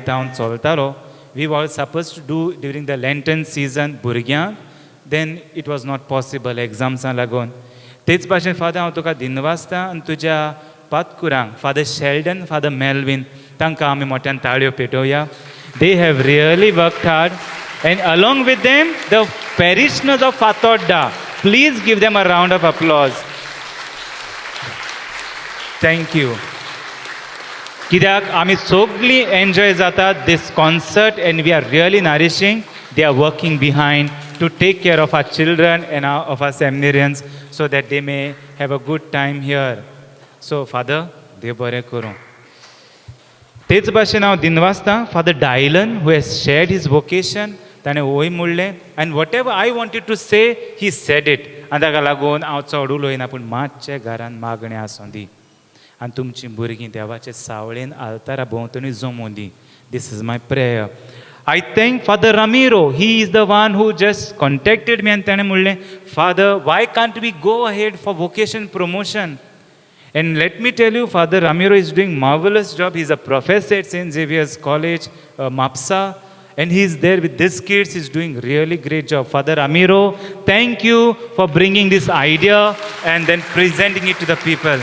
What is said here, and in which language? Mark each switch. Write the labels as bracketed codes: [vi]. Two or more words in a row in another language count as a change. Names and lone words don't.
[kok] जावन चलतालो [en] we were suppose to do during the Lenten season भुरग्यांक then it was not possible exams [kok] लागून तेच भाशेन फादर हांव तुका दिनवासता आनी तुज्या पातकुरांक फादर शेल्डन फादर मेल्वीन तांकां आमी मोठ्यान ताळयो पेटोवया [en] they have really worked hard and along with them the parishioners of Fatodda, please give them a round of applause. Thank you. [kok] कित्याक आमी सगळीं एन्जॉय जातात [en] this concert and we are really nourishing. They are working behind to take care of our children and of our seminarians so that they may have a good time here. So Father, [kok] देव बरें करूं. तेच भाशेन हांव दिनवासता फादर डायलन [en] who has shared his vocation [kok] ताणें वय म्हणलें आनी [en] what ever I wanted to say he said it [kok] आनी ताका लागून हांव चड उलोयना पूण मातशें घरान मागणें आसूं दी आनी तुमचीं भुरगीं देवाचे सावळेन आल्तारा भोंवतणी जमोवन दी [en] this is my prayer I thank Father Ramiro he is the one who just contacted me [kok] आनी ताणें म्हणलें [en] Father why can't we go ahead for vocation promotion. And let me tell you, Father Ramiro is doing marvelous job. He's a professor at St. Xavier's College, MAPSA, and he's there with these kids. He's doing really great job. Father Ramiro, thank you for bringing this idea and then presenting it to the people.